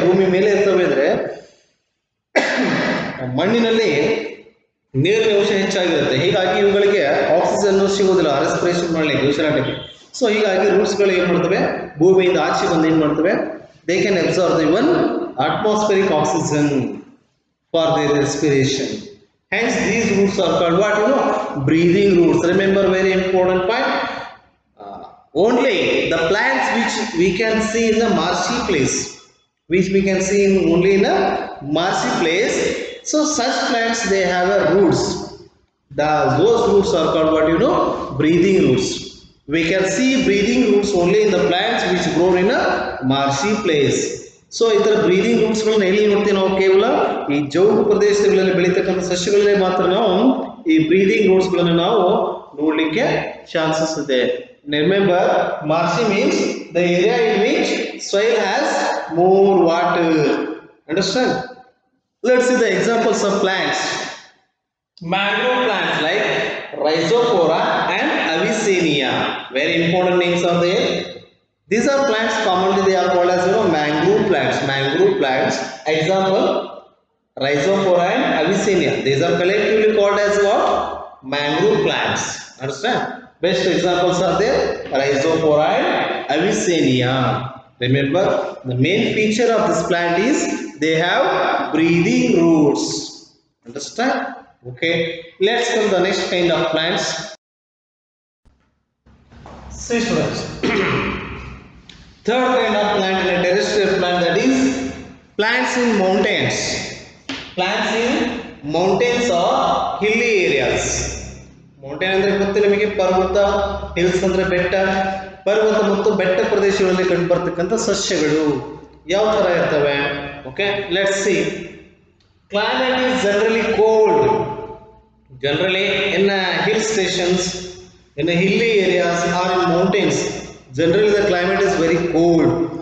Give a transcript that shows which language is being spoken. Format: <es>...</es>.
<kn>ಭೂಮಿ ಮೇಲೆ ಇರ್ತವೆ ಅಂದ್ರೆ ಮಣ್ಣಿನಲ್ಲಿ ನೀರಿನ ಅಂಶ ಹೆಚ್ಚಾಗಿರುತ್ತೆ, ಹೀಗಾಗಿ ಇವುಗಳಿಗೆ ಆಕ್ಸಿಜನ್ ಸಿಗೋದಿಲ್ಲ ರೆಸ್ಪಿರೇಷನ್ ಮಾಡಲಿಕ್ಕೆ, ಉಸಿರಾಟಕ್ಕೆ. ಸೊ ಹೀಗಾಗಿ ರೂಟ್ಸ್ಗಳು ಏನ್ ಮಾಡ್ತವೆ, ಭೂಮಿಯಿಂದ ಆಚೆ ಬಂದು ಏನ್ ಮಾಡ್ತವೆ,</kn> <en>They can absorb the one atmospheric oxygen for their respiration. Hence these roots are called what? Breathing roots. Remember, very important point. Only the plants which we can see in the marshy place, only in a marshy place. So such plants, they have a roots. Those roots are called what? Breathing roots. We can see breathing roots only in the plants which grow in a marshy place.</en> <kn>So ಈ ತರ breathing roots ಗಳನ್ನ ಎಲ್ಲಿ ನೋಡ್ತೀವಿ ನಾವು? ಕೇವಲ ಈ ಜೌಗು ಪ್ರದೇಶಗಳಲ್ಲಿ ಬೆಳೀತಕ್ಕಂಥ ಸಸ್ಯಗಳಲ್ಲೇ ಮಾತ್ರ ನಾವು ಈ ಬ್ರೀದಿಂಗ್ ರೂಟ್ಸ್ ಗಳನ್ನ ನಾವು ನೋಡ್ಲಿಕ್ಕೆ ಚಾನ್ಸಸ್ ಇದೆ.</kn> <en>Remember, marshy means the area in which soil has more water. Understand? Let's see the examples of plants. Mangrove plants like Rhizophora and Avicennia. Very important names are there. These are plants, commonly they are called as mangrove plants. Mangrove plants. Example, Rhizophora and Avicennia. These are collectively called as what? Mangrove plants. Understand? Best examples are there, Rhizophora and Avicennia. Remember, the main feature of this plant is they have breathing roots. Understand? Okay. Let's come to the next kind of plants. See students. Third kind of plant in a terrestrial plant, that is plants in mountains. Plants in mountains or hilly areas.</en> <kn>Mountain ಅಂದ್ರೆ ಗೊತ್ತು ನಿಮಗೆ, ಪರ್ವತ, hills ಅಂದ್ರೆ ಬೆಟ್ಟ, ಪರ್ವತ ಮತ್ತು ಬೆಟ್ಟ ಪ್ರದೇಶಗಳಲ್ಲಿ ಕಂಡು ಬರ್ತಕ್ಕಂಥ ಸಸ್ಯಗಳು ಯಾವ ತರ ಇರ್ತವೆ?</kn> <en>Okay, let's see. Climate is generally cold. Generally in hill stations, in hilly areas or in mountains, generally the climate is very cold.</en>